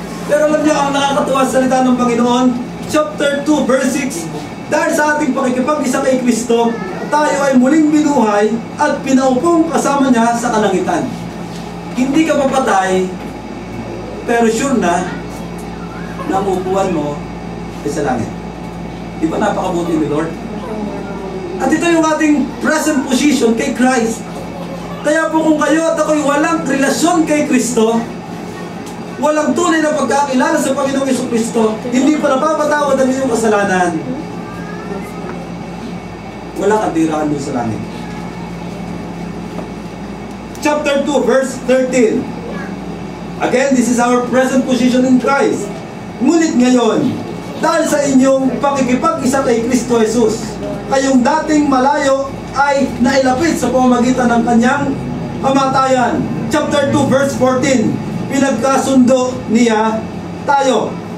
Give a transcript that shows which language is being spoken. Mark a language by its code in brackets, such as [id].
[tl] Pero alam niyo ang nakakatuwa sa salita ng Panginoon, [en] chapter 2, verse 6, [tl] dahil sa ating pakikipag-isa kay Kristo, tayo ay muling binuhay at pinaupong kasama niya sa kalangitan. Hindi ka papatay, pero sure na ang upuan mo ay sa langit. Di ba napakabuti ni Lord? At ito yung ating [en] present position [tl] kay Christ. Kaya po kung kayo at ako'y walang relasyon kay Kristo, walang tunay na pagkakilala sa Panginoong Jesucristo, hindi pa napapatawad ang iyong kasalanan, wala kang diraan doon sa langit. [en] Chapter 2, verse 13. Again, this is our present position in Christ. [tl] Ngunit ngayon, dahil sa inyong pakikipag-isa kay Kristo Jesus, kayong dating malayo ay nailapit sa pamamagitan ng kanyang kamatayan. [en] Chapter 2, verse 14. [tl] Pinagkasundo niya tayo.